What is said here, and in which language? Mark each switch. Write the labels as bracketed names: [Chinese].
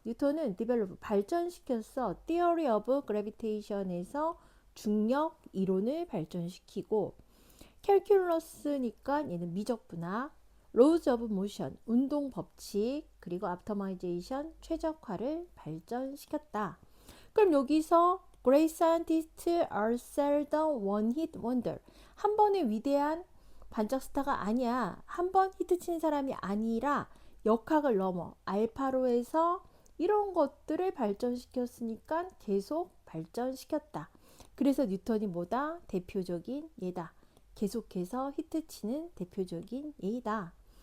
[Korean] 뉴턴은 디벨롭 발전시켰어. Theory of Gravitation에서 중력 이론을 발전시키고 캘큘러스니까 얘는 미적분학, Laws of Motion 운동 법칙 그리고 Optimization 최적화를 발전시켰다. [English] 그럼 여기서 Great scientists are seldom one-hit wonder. [Korean] 한 번의 위대한 반짝 스타가 아니야. 한 번 히트 친 사람이 아니라 역학을 넘어 알파로 해서 이런 것들을 발전시켰으니까 계속 발전시켰다. 그래서 뉴턴이 뭐다? 대표적인 예다. 계속해서 히트 치는 대표적인 예이다.